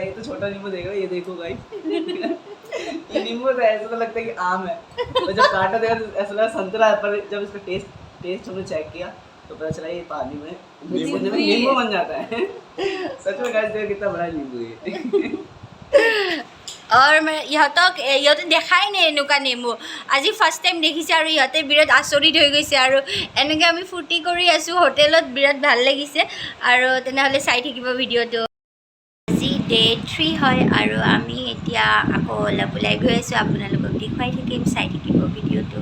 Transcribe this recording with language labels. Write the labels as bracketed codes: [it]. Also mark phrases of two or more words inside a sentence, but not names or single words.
[hi] ये तो छोटा नींबू देख रहे हो, ये देखो गाइस ये नींबू तो ऐसा तो लगता है कि आम है, और जब काटा देखा तो ऐसा लगा संतरा है, पर जब इसका टेस्ट हमने चेक किया तो पता चला ये पानी में नींबू बन जाता है। सच में गाइस देखो कितना बड़ा नींबू है। [as] और ইহঁতে দেখাই নাই এনেকুৱা নেমু, আজি [en] first time [as] দেখিছে আৰু ইহঁতে বিৰাট আচৰিত হৈ গৈছে। আৰু এনেকৈ আমি ফূৰ্তি কৰি আছোঁ হোটেলত, বিৰাট ভাল লাগিছে। আৰু তেনেহ'লে চাই থাকিব ভিডিঅ'টো। আজি ডে 3 হয় আৰু আমি এতিয়া আকৌ অলপ ওলাই গৈ আছোঁ, আপোনালোকক দেখুৱাই থাকিম, চাই থাকিব ভিডিঅ'টো।